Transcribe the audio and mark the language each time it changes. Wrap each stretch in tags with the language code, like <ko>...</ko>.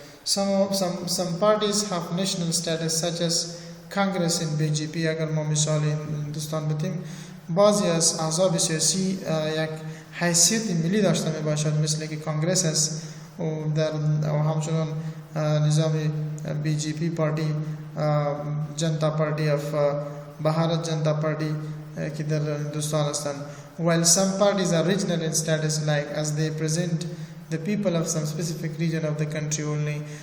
<en>Some parties have national status such as Congress in BJP.</en> <fa>اگر ما مثال هندوستان بتیم، بعضی از احزاب سیاسی یک حیثیت ملی داشته می باشد مثل که کانگرس است و همچنان نظام BJP پارتی، جنتا پارتی of بهارت جنتا پارتی که در هندوستان هستند.</fa> <en>While some parties are regional in status, like as they present the people of some specific region of the country only.</en>